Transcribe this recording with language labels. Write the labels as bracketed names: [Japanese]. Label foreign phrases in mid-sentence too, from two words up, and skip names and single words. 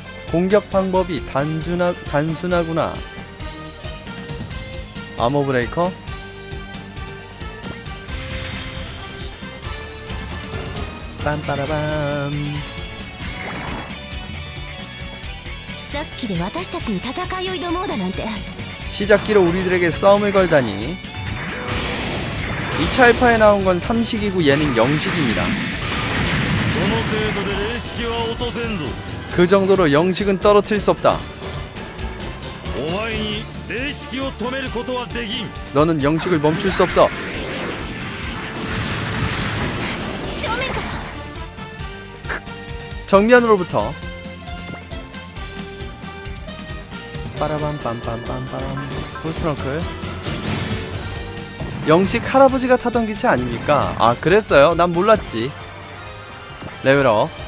[Korean] 공격 방법이 단순하구나. 아머 브레이커. 빰빠라밤. [Japanese] さっきで私たちに戦いを挑もうだなんて [Korean] 시작기로 우리들에게 싸움을 걸다니. 2차 알파에 나온 건 3식이고 얘는 0식입니다. [Japanese] その程度で霊式は落とせんぞ。 [Korean] 그 정도로 0식은 떨어뜨릴 수 없다. [Japanese] お前に霊式を止めることはできん。 [Korean] 너는 0식을 멈출 수 없어. [Japanese] 正面から [Korean] 정면으로부터. 빠라밤빰빰빰빰. 부스트렁클. 0식 할아버지가 타던 기체 아닙니까? 아 그랬어요? 난 몰랐지. 레벨업.